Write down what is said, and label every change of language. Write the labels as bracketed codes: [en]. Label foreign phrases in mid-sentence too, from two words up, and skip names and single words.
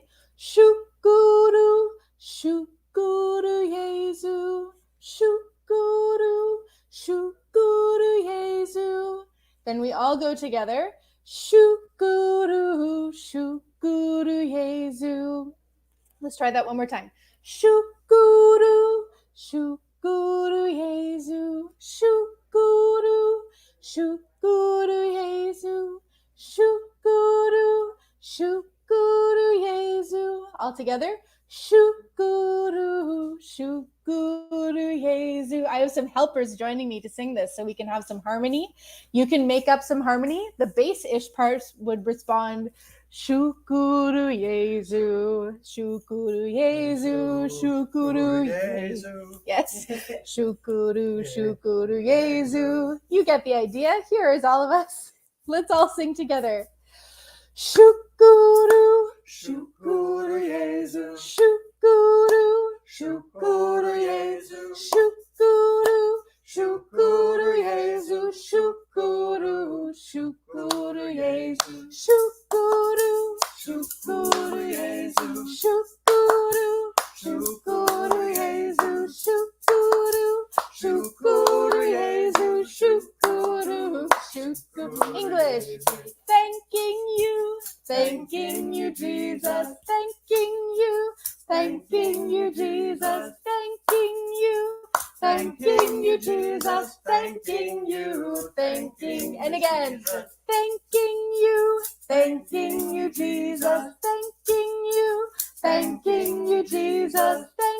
[sw] Shukuru, Shukuru Jesu. Shukuru, Shukuru Jesu. [en] Then we all go together. [sw] Shukuru, Shukuru Jesu. [en] Let's try that one more time. [sw] Shukuru, Shukuru Jesu. Shukuru, Shukuru Jesu. Shukuru, Shukuru Jesu. [en] All together. [sw] Shukuru, Shukuru Jesu. [en] I have some helpers joining me to sing this so we can have some harmony. You can make up some harmony. The bass-ish parts would respond, [sw] Shukuru Jesu, Shukuru Jesu, Shukuru Jesu. Yes, Shukuru, Shukuru Jesu. [en] You get the idea. Here is all of us. Let's all sing together. [sw] Shukuru, Shukuru Jesu, Shukuru, Shukuru Jesu, Shukuru, Shukuru Jesu, Shukuru, Shukuru Jesu, Shukuru, Shukuru Jesu, Shukuru, Shukuru Jesu, Shukuru, Shukuru Jesu, Shukuru, Shukuru. [en] English. Thanking you, Jesus, thanking you, Jesus, thanking you, Jesus, thanking you, and again, thanking you, Jesus, thanking you, Jesus,